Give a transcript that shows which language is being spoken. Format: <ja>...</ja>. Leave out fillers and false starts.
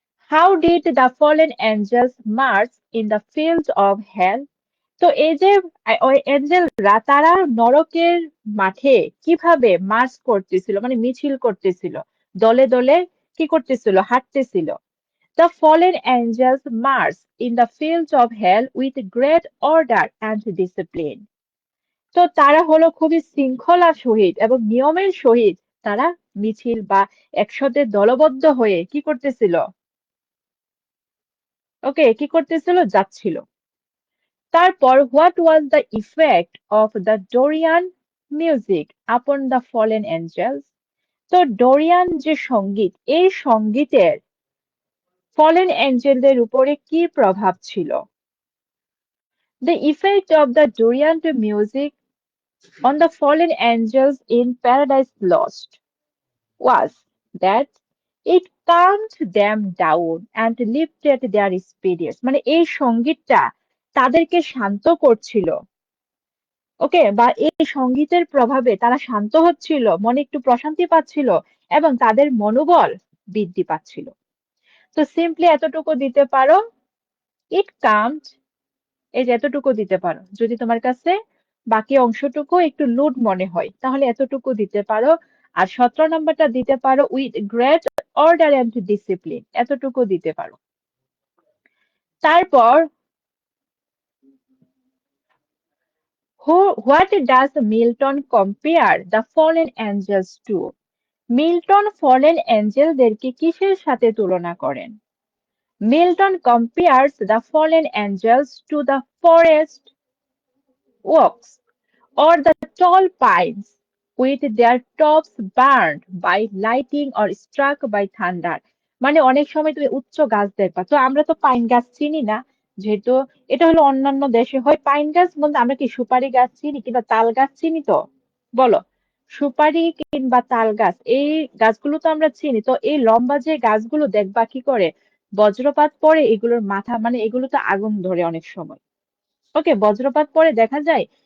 <en>How did the fallen angels march in the field of hell?</en> <bn>তো এই যে ওই এঞ্জেলরা, তারা নরকের মাঠে কিভাবে মার্চ করতেছিল, মানে মিছিল করতেছিল, দলে দলে কি করতেছিল, হাঁটতেছিল।</bn> <en>The fallen angels march in the fields of hell with great order and discipline.</en> <bn>তো তারা হলো খুবই শৃঙ্খলার সহিত এবং নিয়মের সহিত তারা মিছিল বা একসাথে দলবদ্ধ হয়ে কি করতেছিল, ওকে, কি করতেছিল, যাচ্ছিল।</bn> <en>তারপর what was the effect of the Dorian music upon the fallen angels?</en> <bn>তো ডোরিয়ান যে সঙ্গীত, এই সঙ্গীতের ফলেন এঞ্জেলদের উপরে কি প্রভাব ছিল?</bn> <en>The effect of the Dorian music on the fallen angels in Paradise Lost was that it calmed them down and lifted their spirits.</en> <bn>মানে এই সঙ্গীতটা তাদেরকে শান্ত করছিল। ওকে, বা এই সঙ্গীতের প্রভাবে তারা শান্ত হচ্ছিল, মনে একটু প্রশান্তি পাচ্ছিল এবং তাদের মনোবল বৃদ্ধি পাচ্ছিল। তো সিম্পলি এতটুকু দিতে পারো,</bn> <en>it কামড,</en> <bn>এই যে এতটুকু দিতে পারো। যদি তোমার কাছে বাকি অংশটুকু একটু লুড মনে হয় তাহলে এতটুকু দিতে পারো। আর 17 নম্বরটা দিতে পারো</bn> <en>with great order and discipline,</en> <bn>এতটুকু দিতে পারো।</bn> <en>তারপর what does Milton compare the fallen angels to?</en> <bn>Milton fallen অ্যাঞ্জেলদেরকে কিসের সাথে তুলনা করেন?</bn> <en>Milton compares the fallen angels to the forest oaks or the tall pines with their tops burned by lightning or struck by thunder.</en> <bn>মানে অনেক সময় তুমি উচ্চ গাছ দেখবা, তো আমরা তো পাইন গাছ চিনি না, যেহেতু এটা হলো অন্যান্য দেশে হয়। পাইন গাছ বলতে আমরা কি সুপারি গাছ চিনি কিংবা তাল গাছ চিনি? তো বলো, সুপারি কিংবা তাল গাছ, এই গাছগুলো তো আমরা চিনি। তো এই লম্বা যে গাছগুলো দেখবা কি করে, বজ্রপাত পড়ে এগুলোর মাথা, মানে এগুলো তো আগুন ধরে অনেক সময়। ওকে, বজ্রপাত পরে দেখা যায়</bn>